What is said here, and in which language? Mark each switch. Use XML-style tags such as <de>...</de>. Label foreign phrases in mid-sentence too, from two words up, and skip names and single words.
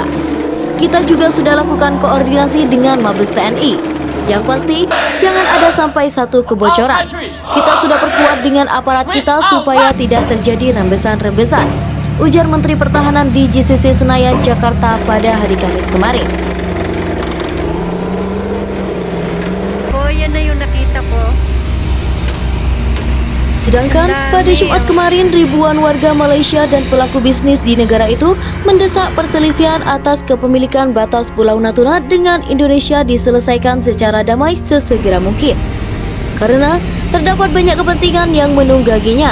<id>Kita juga sudah lakukan koordinasi dengan Mabes TNI. Yang pasti, jangan ada sampai satu kebocoran. Kita sudah perkuat dengan aparat kita supaya tidak terjadi rembesan-rembesan, ujar Menteri Pertahanan di GCC Senayan, Jakarta pada hari Kamis kemarin.</id> <tl>Oh, yan na yung nakita ko.</tl> <id>Sedangkan pada Jumat kemarin, ribuan warga Malaysia dan pelaku bisnis di negara itu mendesak perselisihan atas kepemilikan batas Pulau Natuna dengan Indonesia diselesaikan secara damai sesegera mungkin. Karena terdapat banyak kepentingan yang menungganginya.</id>